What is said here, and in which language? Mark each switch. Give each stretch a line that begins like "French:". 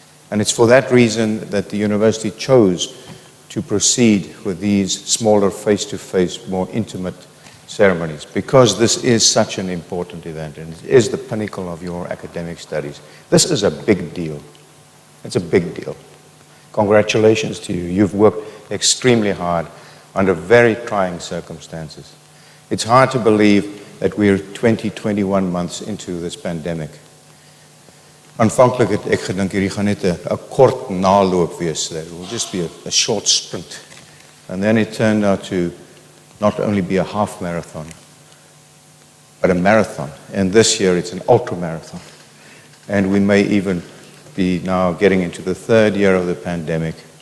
English: And it's for that reason that the university chose to proceed with these smaller face-to-face, more intimate ceremonies, because this is such an important event and it is the pinnacle of your academic studies. This is a big deal. It's a big deal. Congratulations to you. You've worked extremely hard under very trying circumstances. It's hard to believe that we're 21 months into this pandemic.
Afrikaans: Aanvanklik het ek gedink hierdie gaan net 'n kort naloop wees.
English: It will just be a short sprint. And then it turned out to not only be a half marathon, but a marathon. And this year it's an ultra marathon. And we may even be now getting into the third year of the pandemic.